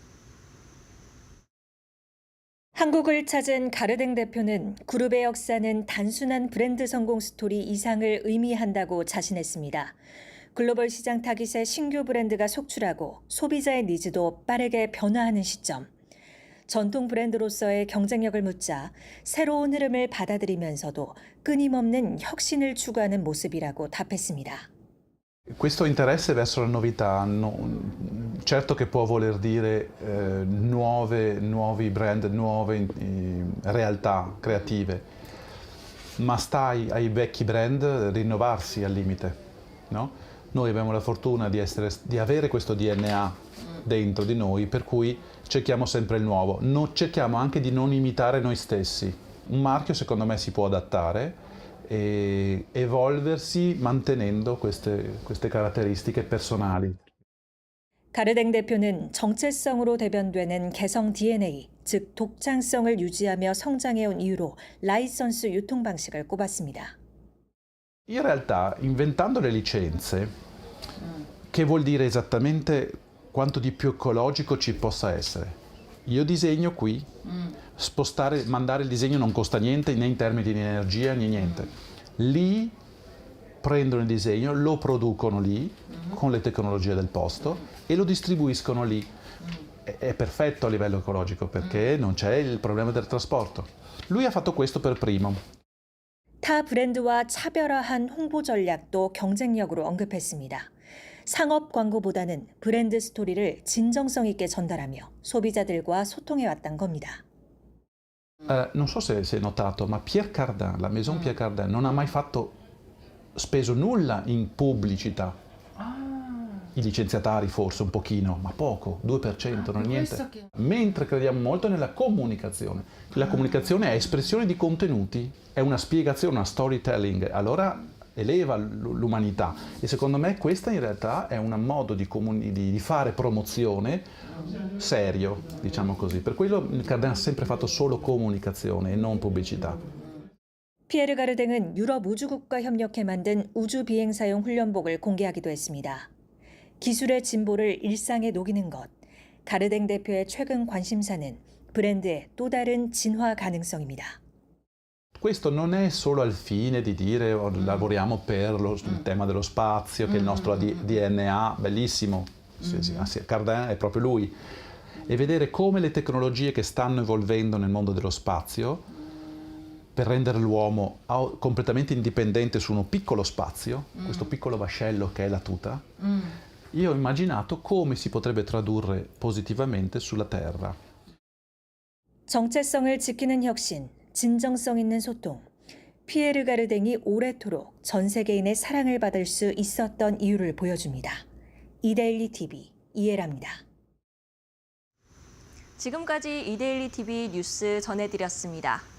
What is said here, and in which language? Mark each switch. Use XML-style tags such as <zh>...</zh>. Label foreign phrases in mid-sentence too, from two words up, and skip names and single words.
<ko>한국을 찾은 가르댕 대표는 그룹의 역사는 단순한 브랜드 성공 스토리 이상을 의미한다고 자신했습니다. 글로벌 시장 타깃의 신규 브랜드가 속출하고 소비자의 니즈도 빠르게 변화하는 시점. 전통 브랜드로서의 경쟁력을 묻자 새로운 흐름을 받아들이면서도 끊임없는 혁신을 추구하는 모습이라고 답했습니다.</ko> <it>Questo interesse verso la novità, certo che può voler dire nuovi brand, nuove realtà creative, ma sta ai vecchi brand rinnovarsi al limite, no? Noi abbiamo la fortuna di avere questo DNA dentro di noi, per cui cerchiamo sempre il nuovo, cerchiamo anche di non imitare noi stessi. Un marchio secondo me si può adattare e evolversi mantenendo queste caratteristiche personali.</it> <ko>가르댕 대표는 정체성으로 대변되는 개성 DNA, 즉 독창성을 유지하며 성장해온 이유로 라이선스 유통 방식을 꼽았습니다.</ko> <it>In realtà, inventando le licenze, che vuol dire esattamente quanto di più ecologico ci possa essere. Io disegno qui, mandare il disegno non costa niente né in termini di energia né niente. Lì prendono il disegno, lo producono lì con le tecnologie del posto e lo distribuiscono lì. È perfetto a livello ecologico perché non c'è il problema del trasporto. Lui ha fatto questo per primo.</it> <ko>타 브랜드와 차별화한 홍보 전략도 경쟁력으로 언급했습니다. 상업 광고보다는 브랜드 스토리를 진정성 있게 전달하며 소비자들과 소통해왔던 겁니다.</ko> <it>Non so se hai notato, ma Pierre Cardin, la Maison Pierre Cardin, non ha mai speso nulla in pubblicità. I licenziatari forse un pochino, ma poco, 2%, non niente. Mentre crediamo molto nella comunicazione. La comunicazione è espressione di contenuti, è una spiegazione, una storytelling, allora eleva l'umanità e secondo me questa in realtà è un modo di fare promozione serio, diciamo così. Per quello Cardin ha sempre fatto solo comunicazione e non pubblicità.</it> <ko>피에르 가르댕은 유럽 우주국과 협력해 만든 우주 비행사용 훈련복을 공개하기도 했습니다. 기술의 진보를 일상에 녹이는 것. 가르댕 대표의 최근 관심사는 브랜드의 또 다른 진화 가능성입니다.</ko> <it>Questo non è solo al fine di dire lavoriamo per il tema dello spazio, che è il nostro DNA, bellissimo, Cardin è proprio lui, e vedere come le tecnologie che stanno evolvendo nel mondo dello spazio per rendere l'uomo completamente indipendente su uno piccolo spazio, questo piccolo vascello che è la tuta, io ho immaginato come si potrebbe tradurre positivamente sulla Terra.</it> <ko>정체성을 지키는 혁신, 진정성 있는 소통. 피에르 가르댕이 오래도록 전 세계인의 사랑을 받을 수 있었던 이유를 보여줍니다. 이데일리 TV 이해랍니다. 지금까지 이데일리 TV 뉴스 전해드렸습니다.</ko>